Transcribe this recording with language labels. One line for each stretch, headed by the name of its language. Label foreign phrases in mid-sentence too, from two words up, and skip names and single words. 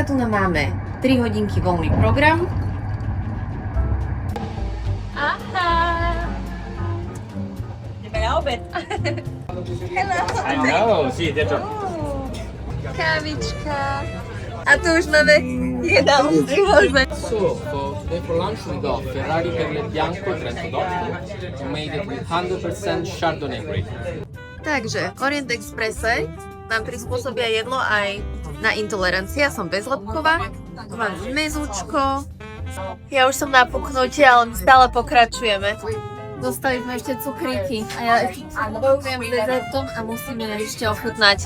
Slovak: Tu nám máme 3 hodinky voľný program. Aha! Ideme na obed. Hello!
Italian: Hello, sì, dietro.
Slovak: Kávička. A tu už máme jedálnu priložme.
English: So, for today for lunch we got Ferrari Perle Bianco Trento DOC, made it with 100% Chardonnay grape.
Slovak: Takže Orient Expresse nám prispôsobia jedlo aj na intolerancie. Ja som bezlepková, mám mezúčko. Ja už som na puknutie, ale my stále pokračujeme. Dostali sme ešte cukríky a ja bojujem s dezertom a musíme ešte ochutnať.